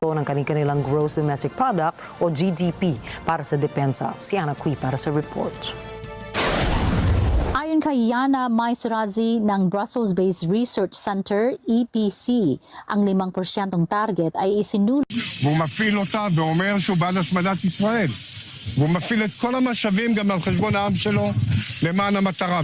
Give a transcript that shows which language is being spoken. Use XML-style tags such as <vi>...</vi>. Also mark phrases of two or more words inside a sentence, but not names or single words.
<tl>ng kanilang</tl> <en>gross domestic product</en> <tl>o GDP para sa depensa. Si Ana Cui para sa report. Ayon kay Yana Maisrazi ng Brussels-based Research Center, EPC, ang 5% target ay isinulat.</tl> <he>והוא מפעיל אותה ואומר שהוא בעד השמדת ישראל. והוא מפעיל את כל המשאבים גם על חשבון העם שלו למען המטרה.</he>